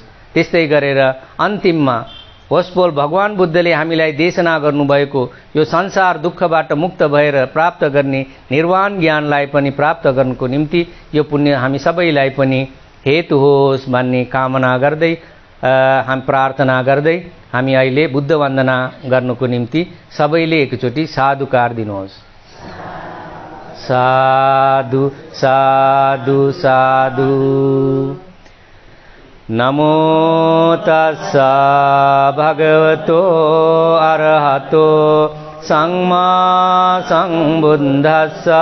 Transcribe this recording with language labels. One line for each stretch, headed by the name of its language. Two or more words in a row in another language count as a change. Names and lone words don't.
Nepali: त्यस्तै गरेर अन्तिममा होस्पोल भगवान बुद्धले हामीलाई देशना गर्नुभएको यो संसार दुःखबाट मुक्त भएर प्राप्त गर्ने निर्वाण ज्ञानलाई पनि प्राप्त गर्नको निम्ति यो पुण्य हामी सबैलाई पनि हेतु होस् भन्ने कामना गर्दै हामी प्रार्थना गर्दै हामी अहिले बुद्ध वन्दना गर्नको निम्ति सबैले एकचोटि साधुकार दिनुहोस्।
Pali: साधु साधु साधु। नमो तस्सा भगवतो अरहतो सम्मा सम्बुद्धस्सा।